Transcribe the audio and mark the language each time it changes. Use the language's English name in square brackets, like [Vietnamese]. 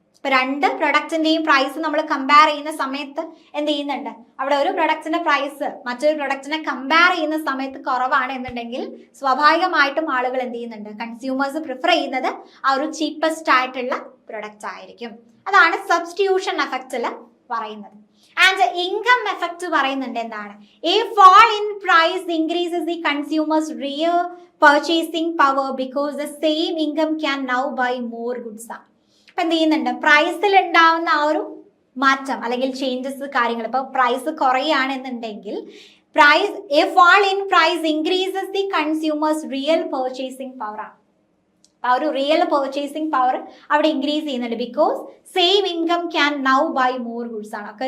[Malayalam] ഇപ്പൊ രണ്ട് പ്രൊഡക്റ്റിന്റെയും പ്രൈസ് നമ്മൾ കമ്പയർ ചെയ്യുന്ന സമയത്ത് എന്ത് ചെയ്യുന്നുണ്ട്, അവിടെ ഒരു പ്രൊഡക്റ്റിന്റെ പ്രൈസ് മറ്റൊരു പ്രൊഡക്റ്റിനെ കമ്പയർ ചെയ്യുന്ന സമയത്ത് കുറവാണ് എന്നുണ്ടെങ്കിൽ സ്വാഭാവികമായിട്ടും ആളുകൾ എന്ത് ചെയ്യുന്നുണ്ട്, കൺസ്യൂമേഴ്സ് പ്രിഫർ ചെയ്യുന്നത് ആ ഒരു ചീപ്പസ്റ്റ് ആയിട്ടുള്ള പ്രൊഡക്റ്റ് ആയിരിക്കും. അതാണ് സബ്സ്റ്റിറ്റ്യൂഷൻ എഫക്റ്റിൽ പറയുന്നത്. [English] and income effect [Malayalam] പറയുന്നുണ്ട് എന്താണ്, [English] A fall in price increases the consumer's real purchasing power because the same income can now buy more goods. [Malayalam] അപ്പൊ എന്ത് ചെയ്യുന്നുണ്ട്, പ്രൈസിൽ ഉണ്ടാവുന്ന ആ ഒരു മാറ്റം അല്ലെങ്കിൽ ചേഞ്ചസ് കാര്യങ്ങൾ, ഇപ്പൊ price കുറയുകയാണെന്നുണ്ടെങ്കിൽ [English] a fall in price increases the consumer's real purchasing power [Malayalam] ആണ്. ആ ഒരു റിയൽ പർച്ചേസിംഗ് പവർ അവിടെ ഇൻക്രീസ് ചെയ്യുന്നുണ്ട്. [English] because same income can now buy more goods [Malayalam] ആണ്.